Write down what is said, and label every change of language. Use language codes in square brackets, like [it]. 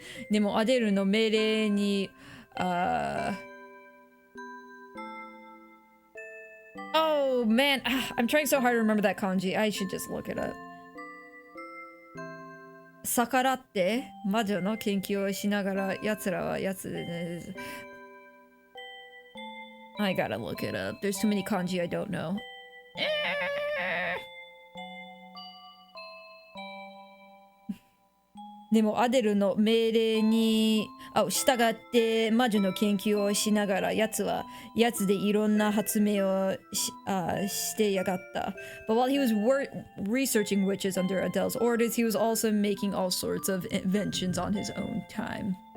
[ja] でもアデルの命令に、 [en] Oh man, I'm trying so hard to remember that kanji. I should just look it up. [ja] 逆らって魔女の研究をしながら奴らは奴でね。 [en] I gotta look it up. There's too many kanji I don't know. [ja] でもアデルの命令に従って魔女の研究をしながら奴は奴でいろんな発明をしてやがった。 [en] But while he was researching witches under Adele's orders, he was also making all sorts of inventions on his own time.